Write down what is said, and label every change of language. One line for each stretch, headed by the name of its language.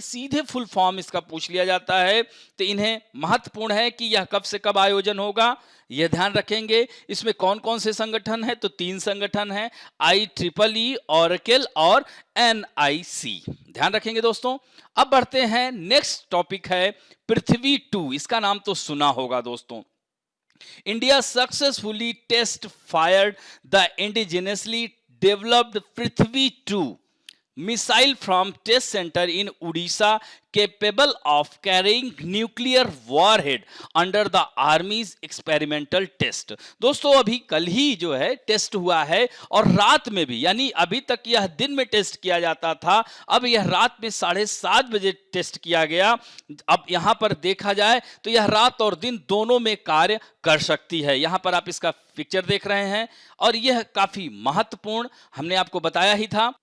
Hindi: सीधे full form इसका पूछ लिया जाता है, तो इन्हें महत्वपूर्ण है कि यह कब से कब आयोजन होगा, यह ध्यान रखेंगे। इसमें कौन कौन से संगठन हैं? तो 3 संगठन हैं, आई ट्रिपल ई, ऑरेकल और एनआईसी। ध्यान रखेंगे दोस्तों। अब बढ़ते हैं, नेक्स्ट टॉपिक है पृथ्वी 2। इसका नाम तो सुना होगा दोस्तों।
English: India successfully test fired the indigenously developed Prithvi 2 missile from test center in Odisha, capable of carrying nuclear warhead under the Army's experimental test।
Hindi: दोस्तों, अभी कल ही जो है टेस्ट हुआ है, और रात में भी, यानी अभी तक यह दिन में टेस्ट किया जाता था, अब यह रात में 7:30 बजे टेस्ट किया गया। अब यहां पर देखा जाए तो यह रात और दिन दोनों में कार्य कर सकती है। यहां पर आप इसका पिक्चर देख रहे हैं, और यह काफी महत्वपूर्ण हमने आपको बताया ही था।